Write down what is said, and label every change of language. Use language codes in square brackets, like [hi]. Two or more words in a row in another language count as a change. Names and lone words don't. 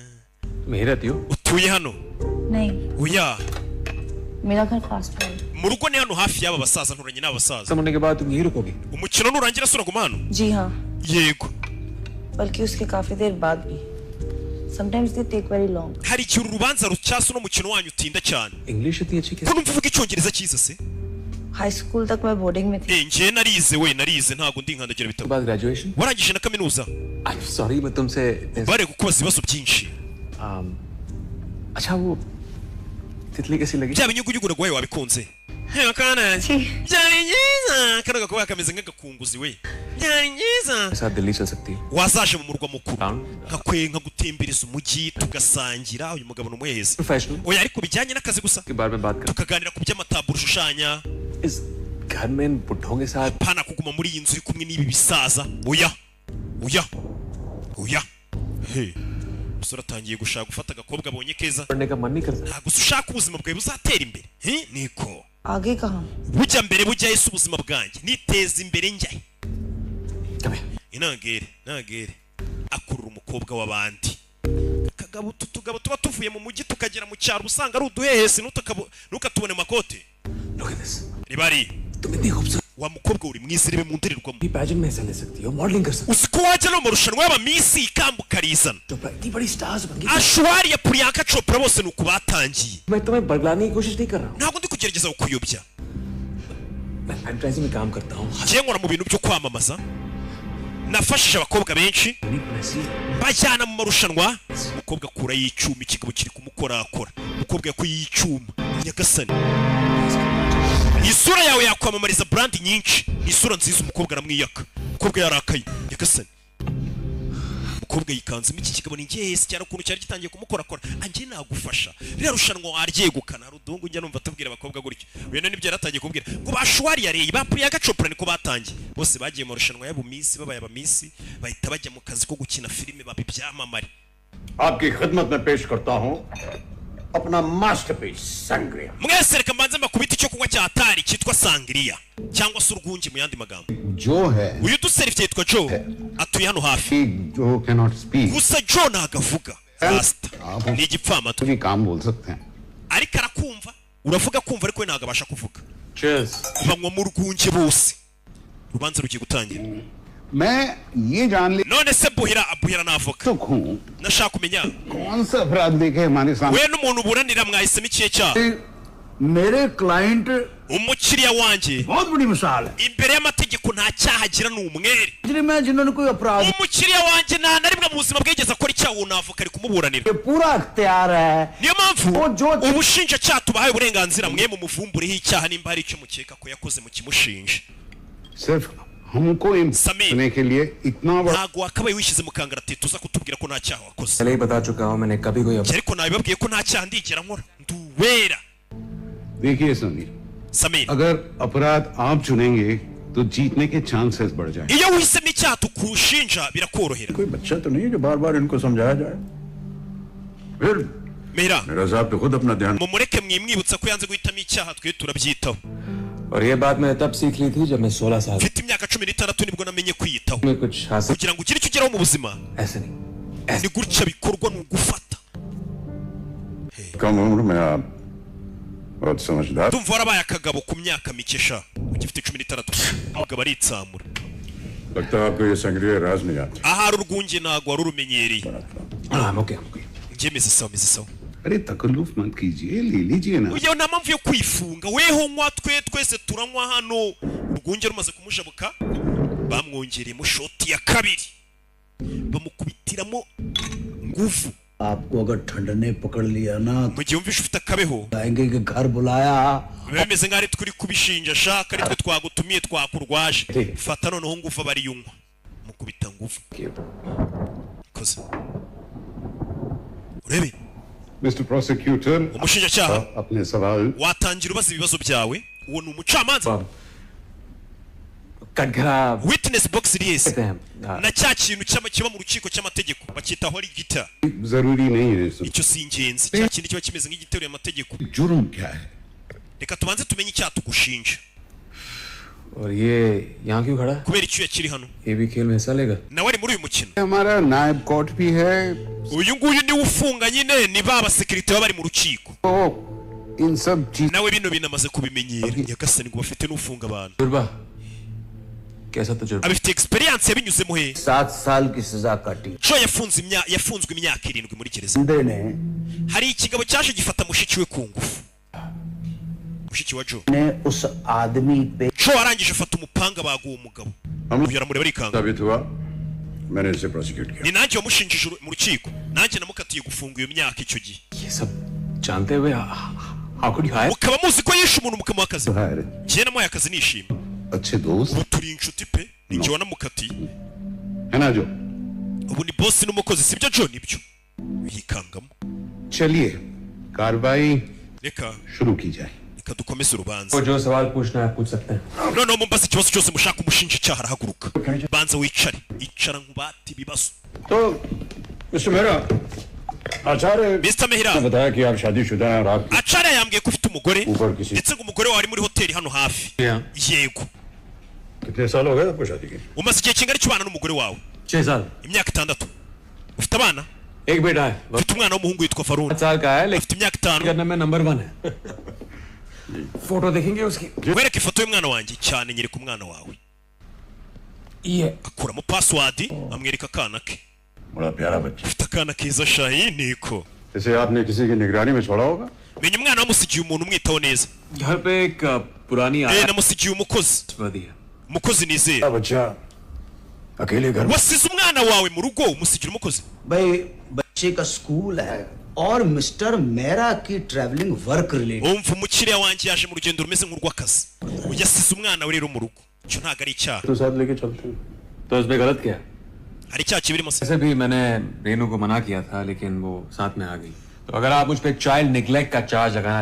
[hi] मैं ही रहती हूँ [rw] utuye hano [hi] नहीं [rw] oya [hi] मेरा घर पास में है। [rw] mu rugo ni hano hafi y'aba basaza nturanye n'abasaza [hi] खत्म होने के बाद तुम यही रुकोगी [rw] umukino nurangira suraguma hano [hi] जी हाँ [rw] yego [hi] बल्कि उसके काफी देर बाद भी [en] sometimes they take very long [rw] hari igihe uru rubanza rucyasa uno mukino wanyu utinda cyane [hi] इंग्लिश इतनी अच्छी [rw] ko [hi] कैसे [rw] numva uvuga icyongereza cyiza se [hi] हाई स्कूल तक मैं बोर्डिंग में थी [rw] njye narize ntabwo ndi nkandagira [hi] के [rw] bitabo [hi] बाद ग्रेजुएशन [rw] warangije na kaminuza [en] I'm sorry [hi] मैं तुमसे [rw] bare kukubaza ibibazo byinshi [hi] अच्छा वो तितली कैसी लगी [rw] bya binyugunyugu naguhaye wabikunze hewa kana [hi] छी [rw] byari byiza kano gakuba kameze nk'agakunguzi we byari byiza [hi] मेरे साथ दिल्ली चल सकती है [rw] wazaje mu murwa mukuru Town. nkakwenka gutembereza umujyi tugasangira uyu mugabo ni umuhezi प्रोफेशनल oya ariko bijyanye n'akazi gusa [hi] के बारे में बात कर [rw] tukaganira ku by'amataburo ushushanya [hi] इस घर में इन बुढ़ों के साथ [rw] pana kuguma muri iyi nzu uri kumwe n'ibi bisaza oya he umusore atangiye gushaka gufata agakobwa abonye keza [hi] पढ़ने का मन नहीं करता [rw] ntabwo se ushaka ubuzima bwawe buzatera imbere niko [hi] आगे कहाँ [rw] bujya mbere bujyahe se ubuzima bwanjye niteza imbere njyahe [en] Come here. [rw] intangere akurura umukobwa w'abandi akagabo tutugabo tuba tuvuye mu mujyi tukagera mu cyaro usanga ari uduhehesi ntukatubone mu makote [en] Look at this. [rw] ribari [hi] तुम इतनी खूबसूरत [rw] wa mukobwa uri mwiza rebe mu ndorerwamo [hi] पैजेंट में हिस्सा ले सकती हो मॉडलिंग कर सकती [rw] uzi ko wajya no mu marushanwa y'abamisi ikamba ukarizana [hi] हो इतनी बड़ी स्टार्स बन गई [rw] ashwari ya Priyanka Chopra bose ni uku batangiye [hi] मैं तुम्हें बरगलाने की कोशिश नहीं कर रहा हूँ [rw] ntabwo ndi kugerageza kukuyobya [hi] मैं एडवर्टाइजिंग में काम करता हूँ [rw] njye nkora mu bintu byo kwamamaza nafashije abakobwa benshi bajyana mu marushanwa umukobwa akura y'icyuma ikigabo kiri kumukorakora umukobwa yakuye y'icyuma nyagasani isura yawe yakwamamariza brand nyinshi isura nziza umukobwa aramwiyaka umukobwa yarakaye nyagasani umukobwa yikanzemo iki kigabo ni ngehesi cyane ukuntu cyari gitangiye kumukorakora anjye nagufasha rero rushanwa waryegukana hari udungu njya numva tubwira abakobwa gutyo uyu nibyo yaratangiye kubwira ngo bashwari yareye ba Priyanka Chopra niko batangiye bose bagiye mu rushanwa y'abumisi babaye abamisi bahita bajya mu kazi ko gukina filime babibyamamare [hi] आपकी खिदमत में पेश करता हूं अपना मास्टरपीस सैंग्रिया [rw] mwese reka mbanze mbakubita icyo kunywa cya hatari cyitwa sangria cyangwa se urwunge mu yandi magambo [hi] जो है [rw] uyu duserivye yitwa Joe atuye hano hafi [hi] जो [en] cannot speak [rw] gusa Joe nagavuga rasta ni igipfamato [hi] भी काम बोल सकते हैं [rw] ariko arakumva uravuga kumva ariko we ntabwo abasha kuvuga Cheers. banywa mu rwunge bose urubanza rugiye gutangira [hi] मैं ये जान ले [rw] none se buhira n'avoka [hi] तो हूँ [rw] nashaka kumenya [hi] कौन सा अपराध देखे हमारे सामने [rw] we n'umuntu buranira mwahisemo ikihe cyaha [hi] मेरे क्लाइंट [rw] umukiriya wanjye [hi] बहुत बड़ी मिसाल है [rw] imbere y'amategeko nta cyaha agira ni umwere [hi] जिन्होंने कोई अपराध [rw] umukiriya wanjye nta na rimwe mu buzima bwigeze akora icyaha uwo n'avoka ari kumuburanira [hi] ये पूरा अख्तियार है [rw] niyo mpamvu [hi] वो जो [rw] ubushinjacyaha tubahaye uburenganzira mwe mu muvumbureho icyaha nimba hari icyo mukeka ko yakoze mu kimushinja [hi] सिर्फ हमको समीर। करने के लिए इतना बड़ा [rw] ntabwo wakabaye wishyize mu kangaratete uza kutubwira ko nta cyaha wakoze [hi] पहले ही बता चुका हूँ मैंने कभी कोई [rw] Njye ariko nabibabwiye ko nta cyaha ndigera nkora nduwera [hi] देखिए समीर Samir अगर अपराध आप चुनेंगे तो जीतने के चांसेस बढ़ जाएंगे [rw] iyo wihisemo icyaha tukushinja birakorohera [hi] कोई बच्चा तो नहीं है जो बार बार इनको समझाया जाए फिर mera मेरा साहब तो खुद अपना ध्यान [rw] mumureke mwimwibutsa ko yanze guhitamo icyaha twe turabyitaho [hi] और ये बात मैं तब सीख ली थी जब मैं 16 साल [rw] mfite imyaka 16 nibwo namenye kwiyitaho [hi] में कुछ हासिल [rw] kugira ngo ugire icyo ugeraho mu buzima [hi] ऐसे नहीं [rw] ni gutya bikorwa ni ugufata [hi] कम उम्र में आप बहुत समझदार [rw] ndumva warabaye akagabo ku myaka mike sha ugifite 16 umugabo aritsamura [hi] लगता है आपको ये संग्रह राज नहीं आता [rw] ahari urwunge ntago wari urumenyereye [en] I'm okay. [rw] njye meze sawa [hi] अरे तकल्लुफ मत कीजिए ले लीजिए ना [rw] uyo nta mpamvu yo kwifunga weho nywa twese turanywa hano urwunge rumaze kumushabuka bamwongereyemo shoti ya kabiri bamukubitiramo nguvu [hi] आपको अगर ठंड ने पकड़ लिया ना [rw] mu gihe wumvishe ufite akabeho [hi] आएंगे कि घर बुलाया [rw] biba bimeze nk'aho ari turi kubishinja shaka ari twe twagutumiye twakurwaje fata noneho nguvu aba ari yunywa mukubita nguvu koze urebe [en] Mister Prosecutor [rw] umushinjacyaha [hi] अपने सवाल [rw] watangira ubaza ibibazo byawe uwo ni umucamanza [hi] कटघरा [en] witness box yes [hi] कहते हैं [rw] na cya kintu kiba mu rukiko cy'amategeko bakitaho ari gita [hi] जरूरी नहीं है [rw] icyo si ingenzi cya kintu kiba kimeze nk'igiteruye amategeko [hi] जुर्म क्या है [rw] reka tubanze tumenye icyaha tugushinja [hi] और ये यहाँ क्यों खड़ा है? [rw] kubera icyuya kiri hano [hi] ये भी खेल में हिस्सा लेगा [rw] nawe ari muri uyu mukino [hi] हमारा नायब कोर्ट भी है [rw] uyu nguyu niwe ufunga nyine ni ba basekirite baba bari mu rukiko [hi] तो इन सब चीज [rw] nawe bino binamaze kubimenyera nyagasani ngo bafite n'ufunga abantu [hi] तजुर्बा कैसा तजुर्बा [rw] abifite experience yabinyuzemo he [hi] 7 साल की सजा काटी [rw] co yafunzwe imyaka 7 muri gereza [hi] बंदे ने [rw] hari ikigabo cyaje gifata mushiki we ku ngufu mushiki wa Joe [hi] उस आदमी पे [rw] co arangije afata umupanga baguha umugabo uyu aramureba arikanga [hi] साबित हुआ मैंने इसे प्रोसिक्यूट किया [rw] ni nanjye wamushinjije mu rukiko nanjye namukatiye gufunga iyo myaka icyo gihe [hi] ये सब जानते हुए [en] how could you hire? [rw] mukaba muzi ko yishe umuntu mukamuha akazi [hi] है [rw] njye namuhaye akazi nishimye [hi] अच्छे दोस्त [rw] ubu turi inshuti pe ninjye wanamukatiye [hi] है ना जो [rw] ubu ni boss n'umukozi sibyo John nibyo yikangamo [hi] चलिए कार्रवाई [rw] reka [hi] शुरू की जाए [rw] dukomeze urubanza [hi] वो जो सवाल पूछना है पूछ सकते हैं [rw] noneho mumbaza ikibazo cyose mushaka umushinjacyaha arahaguruka banza wicare icara nkubate ibibazo [hi] तो मिस्टर मेहरा आचार्य Mr. Mehra ने बताया कि आप शादीशुदा हैं और आप [rw] acara yambwiye ko ufite umugore [hi] ऊपर किसी [rw] ndetse ngo umugore wawe ari muri hoteli hano hafi Yeah. yego [hi] कितने साल हो गए आपको शादी की [rw] umaze igihe kingana cy'ubana n'umugore wawe [hi] 6 साल [rw] imyaka 6 ufite abana [hi] एक बेटा है वो [rw] ufite umwana w'umuhungu witwa Farun [hi] 5 साल का है लेकिन [rw] afite imyaka 5 [hi] करने में नंबर 1 है फोटो देखेंगे उसकी [rw] wereke ifoto y'umwana wanjye cyane nyereka umwana wawe [hi] ये [rw] akuramo password amwereka akana ke [hi] बड़ा प्यारा बच्चा [rw] ufite akana keza shayi niko [hi] इसे आपने किसी की निगरानी में छोड़ा होगा [rw] menya umwana wamusigiye umuntu umwitaho neza [hi] घर पे एक पुरानी [rw] namusigiye umukozi [hi] आदि है [rw] umukozi nizera [hi] बच्चा अकेले घर [rw] wasize umwana wawe mu rugo umusigira umukozi [hi] भाई बच्चे का स्कूल है और मिस्टर मेरा की [en] traveling work related [rw] umva umukiriya wanjye yaje mu rugendo rumeze nk'urw'akazi yasize umwana we rero mu rugo icyo ntabwo ari icyaha [hi] तो साथ लेके चलते हैं तो इसमें गलत क्या है [rw] hari icyaha kibirimo se [hi] वैसे भी मैंने रेनू को मना किया था लेकिन वो साथ में आ गई तो अगर आप मुझ पे [en] child neglect [hi] का चार्ज लगाना